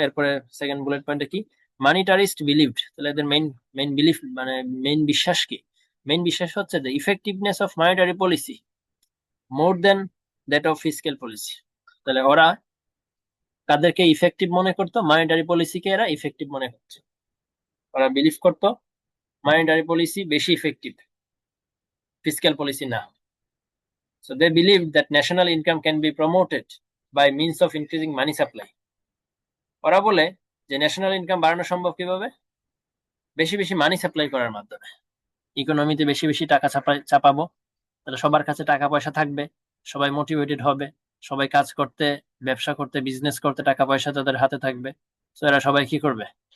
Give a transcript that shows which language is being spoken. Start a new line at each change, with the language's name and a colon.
Bangla: এরপরে second bullet পয়েন্টে কি, মানিটারিস্ট বিলিভড, তাহলে এদের মেইন বিলিফ, মানে মেইন বিশ্বাস কি, মেইন বিশ্বাস হচ্ছে
English: The effectiveness of monetary policy more than that of fiscal policy.
Bangla: তাহলে ওরা কাদেরকে ইফেক্টিভ মনে করতো, মানিটারি পলিসিকে এরা ইফেক্টিভ মনে করছে। ওরা বিলিভ করতো মানিটারি পলিসি বেশি ইফেক্টিভ। fiscal policy না।
English: So they believe that national income can be promoted by means of increasing money supply.
Bangla: ওরা বলে যে ন্যাশনাল ইনকাম বাড়ানো সম্ভব কিভাবে? বেশি বেশি মানি সাপ্লাই করার মাধ্যমে। ইকোনমিতে বেশি বেশি টাকা চাপাবো, তাহলে সবার কাছে টাকা পয়সা থাকবে, সবাই মোটিভেটেড হবে, সবাই কাজ করতে, ব্যবসা করতে, বিজনেস করতে টাকা পয়সা তাদের হাতে থাকবে। তো এরা সবাই কি করবে?